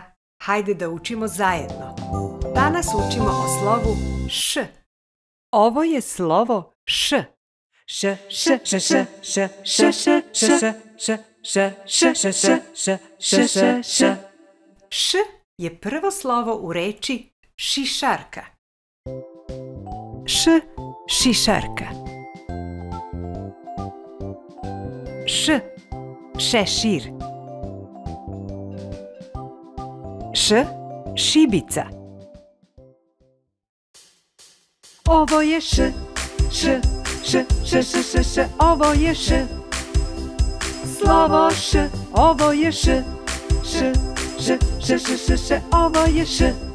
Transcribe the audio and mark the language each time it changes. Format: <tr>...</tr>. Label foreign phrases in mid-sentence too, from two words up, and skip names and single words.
<sr>Hajde da učimo zajedno. Danas učimo o slovu š. Ovo je slovo š. Š, š, š, š, š, š, š, š, š, š, š, š, š, š, š, š, š. Š je prvo slovo u reči šišarka. Š, šišarka. Š, šešir. Š, šibica. Ovo je š, š, š, š, š, š, š, ovo je š. Slovo š, ovo je š, š, š, š, š, š, š, ovo je š.</sr>